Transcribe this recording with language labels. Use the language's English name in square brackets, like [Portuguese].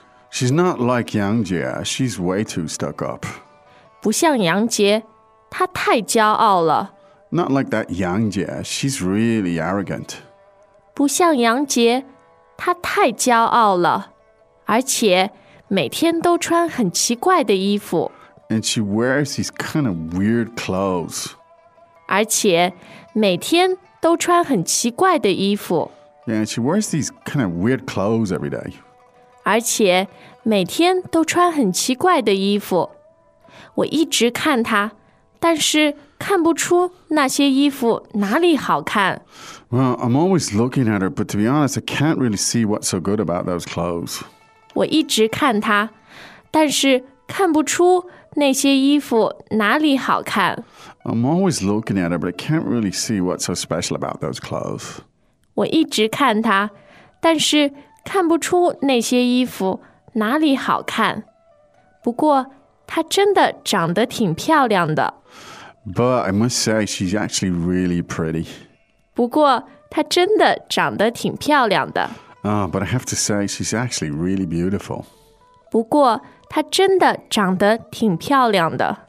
[English] She's not like Yang Jie. She's way too stuck up. [Chinese] 不像杨杰，她太骄傲了。 [English] Not like that Yang Jie. She's really arrogant. [Chinese] 不像杨杰，她太骄傲了。而且每天都穿很奇怪的衣服。 [English] And she wears these kind of weird clothes. [Chinese] 而且每天都穿很奇怪的衣服。 [English] Yeah, she wears these kind of weird clothes every day. [Chinese] 而且每天都穿很奇怪的衣服。我一直看她，但是看不出那些衣服哪里好看。 [English] Well, I'm always looking at her, but to be honest, I can't really see what's so good about those clothes. [Chinese] 我一直看她，但是看不出那些衣服哪里好看。 [English] I'm always looking at her, but I can't really see what's so special about those clothes. [Chinese] 我一直看她，但是看不出那些衣服哪里好看。不过她真的长得挺漂亮的。 [English] But I must say, she's actually really pretty. [Chinese] 不过她真的长得挺漂亮的。 [English] But I have to say, she's actually really beautiful. [Chinese] 不过她真的长得挺漂亮的。